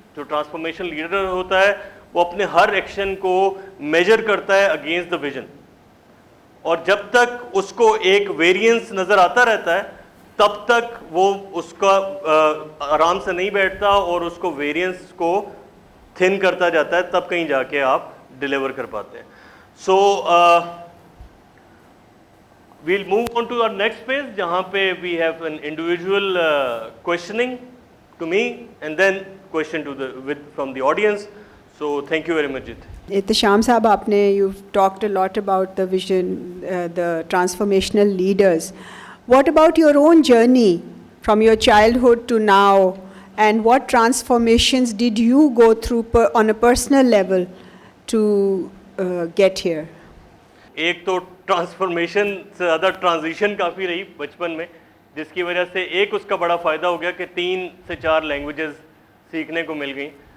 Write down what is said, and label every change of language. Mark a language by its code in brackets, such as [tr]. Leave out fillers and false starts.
[ur] جو transformation leader ہوتا ہے وہ اپنے ہر ایکشن کو میجر کرتا ہے [en] against the vision, [ur] اور جب تک اس کو ایک ویریئنس نظر آتا رہتا ہے تب تک وہ اس کا آرام سے نہیں بیٹھتا اور اس کو ویریئنس کو تھن کرتا جاتا ہے, تب کہیں جا کے آپ ڈیلیور کر پاتے ہیں. [en] so we'll move on to our next page [ur] جہاں پہ [en] We have an individual questioning to me and then question two from the audience. So thank you very much. [ur] Ehtesham صاحب, آپ نے [en] You talked a lot about the vision, the transformational leaders. What about your own journey from your childhood to now, and what transformations did you go through on a personal level to get here? [ur] ایک تو transformation سے زیادہ transition کافی رہی بچپن میں, جس کی وجہ سے ایک اس کا بڑا فائدہ ہو گیا کہ 3 سے 4 لینگویجز سیکھنے کو مل گئیں.